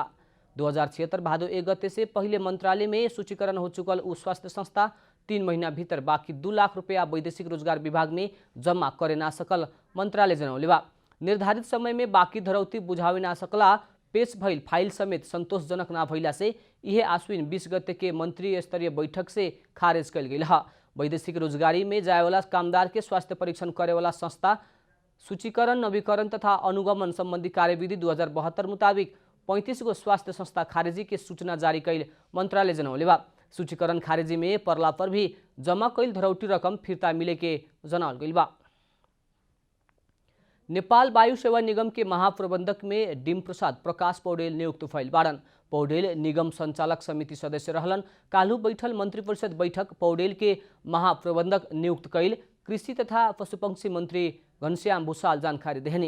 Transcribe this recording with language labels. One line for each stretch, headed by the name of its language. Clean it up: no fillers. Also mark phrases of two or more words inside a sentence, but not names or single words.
Bhojpuri: 2076 भादो 1 गते से पहले मंत्रालय में सूचीकरण हो चुकल उ स्वास्थ्य संस्था 3 महीना भीतर बाकी 2 लाख रुपया वैदेशिक रोजगार विभाग में जमा करे ना सकल मंत्रालय जनौले बा। निर्धारित समय में बाकी धरौती बुझावे ना सकला पेश भइल फाइल समेत संतोषजनक ना भइला से यह आश्विन 20 गते के मंत्री स्तरीय बैठक से खारिज कल गई है। वैदेशिक रोजगारी में जाए वाला कामदार के स्वास्थ्य परीक्षण करे वाला संस्था सूचीकरण, नवीकरण तथा अनुगमन संबंधी कार्यविधि 2072 मुताबिक 35 गो स्वास्थ्य संस्था खारिजी के सूचना जारी कैल मंत्रालय जनौले बा। सूचीकरण खारिजी में परला पर भी जमा कैल धरौटी रकम फिर्ता मिले के जनावल गइल बा। नेपाल वायु सेवा निगम के महाप्रबंधक में डिम प्रसाद प्रकाश पौडेल नियुक्त भइल बाड़न। पौडेल निगम संचालक समिति सदस्य रहलन। काल्हू बैठल मंत्री परिषद बैठक पौडेल के महाप्रबंधक नियुक्त कैल कृषि तथा पशुपक्षी मंत्री घनश्याम भूषाल जानकारी देहने।